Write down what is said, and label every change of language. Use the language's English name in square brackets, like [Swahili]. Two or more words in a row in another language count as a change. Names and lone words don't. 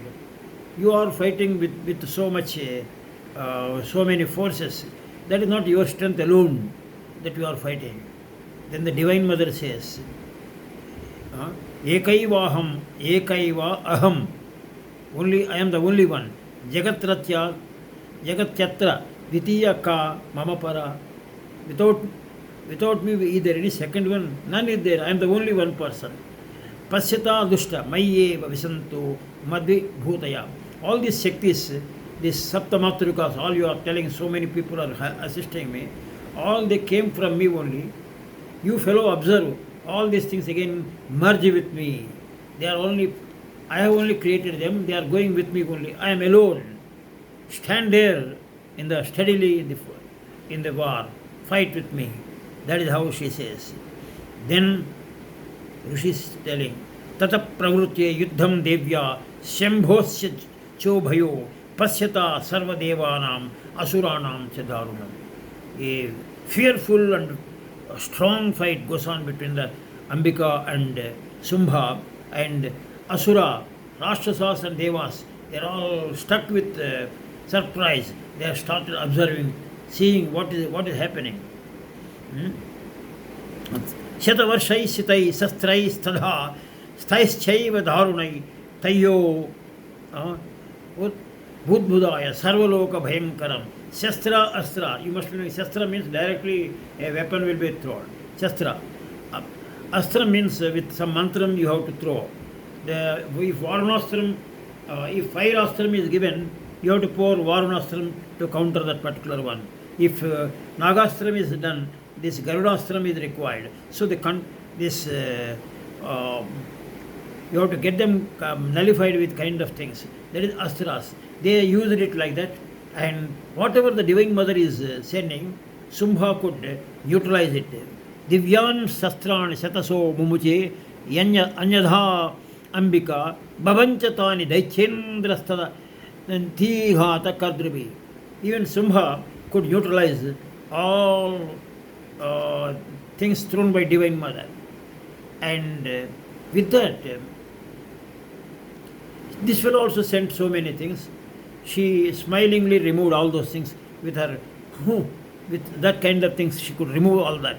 [English] You are fighting with so much, so many forces. That is not your strength alone that you are fighting. Then the Divine Mother says, [Sanskrit] Ekaivaham, Ekaiva aham. [English] Only I am the only one. [Sanskrit] Jagatratya, Jagatyatra, Vitiya ka mamapara. [English] Without me, either any second one, none is there. I am the only one person. [Sanskrit] Pasyata dushta, Maye Visanto, Madhi Bhutaya. [English] All these Shaktis, these Saptamatrukas, all you are telling, so many people are assisting me, all they came from me only. You fellow observe, all these things again merge with me. They are only, I have only created them, they are going with me only. I am alone. Stand there steadily in the war, fight with me. That is how she says. Then Rishi is telling, [Sanskrit] Tata pravritye yuddham devya shambhosya chobhayo pasyata sarva devanam asuranam chadarunam. [English] A fearful and strong fight goes on between the Ambika and Sumbha, and Asura, Rakshasas and Devas. They are all struck with surprise. They have started observing, seeing what is happening. [Sanskrit] Shatavarshai sitai sastrai stadha staischaiva dharunai tayo budbudaya sarvaloka bhayankaram shastra astra. [English] You must know shastra means directly a weapon will be thrown. Shastra. Astra means with some mantram you have to throw. If varunastram, if fire astram is given, you have to pour varunastram to counter that particular one. If nagastram is done, this garudastram is required. So you have to get them nullified with kind of things. That is astras. They used it like that, and whatever the Divine Mother is sending, Sumbha could utilize it. [Sanskrit] Divyan sastran shataso mumuche anyadha ambika bhavanchatani daichendrastada dhihata kardrubi. [English] Even Sumbha could utilize all things thrown by Divine Mother, and with that this will also send so many things. She smilingly removed all those things with her, with that kind of things she could remove all that.